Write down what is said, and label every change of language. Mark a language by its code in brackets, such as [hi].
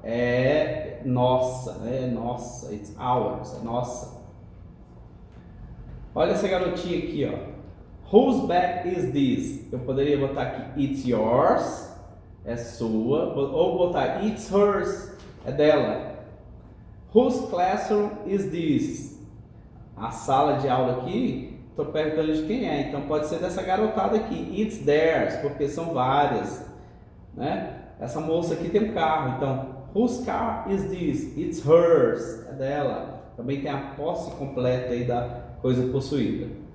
[pt] É nossa, é nossa. [en] It's ours, [pt] é nossa. Olha essa garotinha aqui, ó. [en] Whose bag is this? [pt] Eu poderia botar aqui [en] it's yours, [pt] é sua, ou botar [en] it's hers, [pt] é dela. [en] Whose classroom is this? [pt] A sala de aula aqui, estou perguntando de quem é, então pode ser dessa garotada aqui. [en] It's theirs, [pt] porque são várias, né? Essa moça aqui tem um carro, então [en] whose car is this? It's hers, [pt] é dela. Também tem a posse completa aí da coisa possuída.